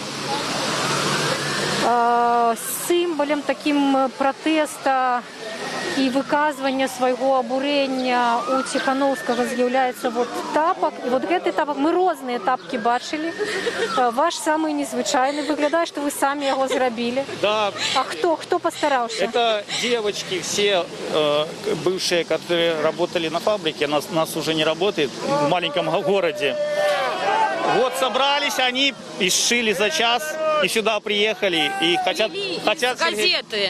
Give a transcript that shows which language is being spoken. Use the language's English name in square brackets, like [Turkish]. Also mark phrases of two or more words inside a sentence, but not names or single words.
[Belarusian] Сімвалем таким пратэста і выказвання свайго абурэння у Тихановскага з'яўляецца вот тапак. І вот гэты тапак, мы розныя тапкі бачылі. [Russian] Ваш самый незвычайны. [Belarusian] Выглядае, што вы самі яго зрабілі. [Russian] Да. А кто постараўся? Это девочки все бывшие, которые работали на фабрике, нас уже не работает в маленьком городе. Вот собрались они и сшили за час, и сюда приехали, и хотят Газеты.